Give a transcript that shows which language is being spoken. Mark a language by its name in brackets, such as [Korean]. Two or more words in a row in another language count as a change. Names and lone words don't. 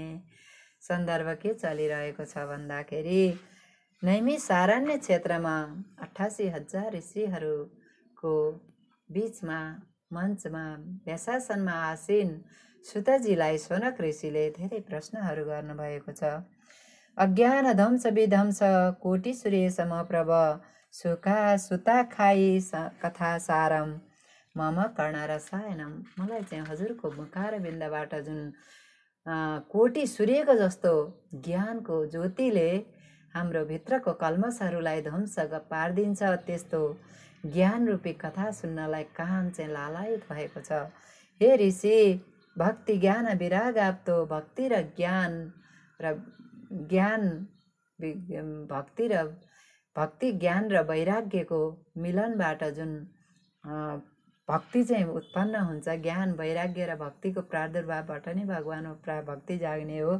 [Nepali] सन्दर्भ के चलिरहेको छ भन्दाखेरि नैमिषारण्य क्षेत्रमा 88,000 ऋषिहरूको बीचमा मञ्चमा व्यासासनमा आसीन सुतजीलाई शौनक ऋषिले धेरै प्रश्नहरू गर्नुभएको छ। [Sanskrit] अज्ञान ध्वंस विध्वंस कोटि सूर्यसम प्रभ सुता खाई कथा सारम मम कर्णरसायनम। [Nepali] मलाई चाहिँ हजुरको मुखारबिन्दबाट जुन कोटि सूर्यको जस्तो ज्ञानको ज्योतिले हाम्रो भित्रको कल्मसहरूलाई ध्वंस पारिदिन्छ त्यस्तो ज्ञान रूपी कथा सुन्नलाई कान चाहिँ लालायित भएको छ। हे ऋषि, [Sanskrit] भक्ति ज्ञान विराग आप्तो [Nepali] भक्ति र ज्ञान भक्ति ज्ञान र वैराग्यको मिलनबाट जुन भक्ति चाहिँ उत्पन्न हुन्छ, ज्ञान वैराग्य र भक्तिको प्रादुर्भावबाट नै भगवानमा भक्ति जाग्ने हो।